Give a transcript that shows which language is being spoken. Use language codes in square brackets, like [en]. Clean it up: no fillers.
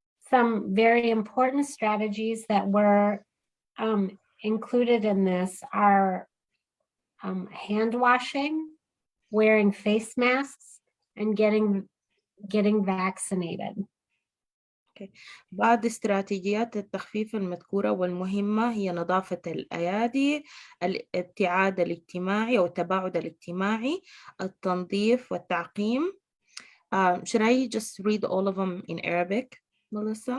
[en] Some very important strategies that were included in this are hand washing, wearing face masks, and getting vaccinated. [ar] بعض استراتيجيات التخفيف المذكورة والمهمة هي نظافة الأيادي، الابتعاد الاجتماعي أو التباعد الاجتماعي، التنظيف والتعقيم. [en] Should I just read all of them in Arabic, Melissa?